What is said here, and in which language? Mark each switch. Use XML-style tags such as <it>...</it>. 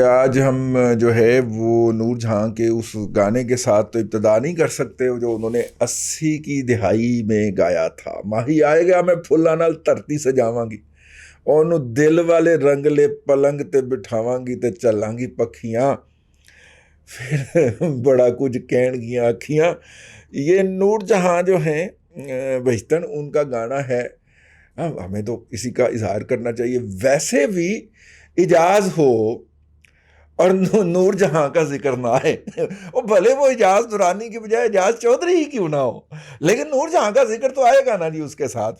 <ur>آج ہم جو ہے وہ نور جہاں کے اس گانے کے ساتھ تو ابتدا نہیں کر سکتے جو انہوں نے 80 کی دہائی میں گایا تھا.</ur> <pa>ماہی آئے گا میں پھلاں نال دھرتی سجاواں گی، اونوں دل والے رنگلے پلنگ تے بٹھاواں گی تے چلاں گی پکھیاں، پھر بڑا کچھ کہن گیاں اکھیاں.</pa> <ur>یہ نور جہاں جو ہیں بہشتن، ان کا گانا ہے. ہمیں تو اسی کا اظہار کرنا چاہیے. ویسے بھی اجاز ہو اور نور جہاں کا ذکر نہ آئے، وہ بھلے وہ اجاز درانی کی بجائے اجاز چودھری ہی کیوں نہ ہو، لیکن نور جہاں کا ذکر تو آئے گا نا جی اس کے ساتھ.</ur>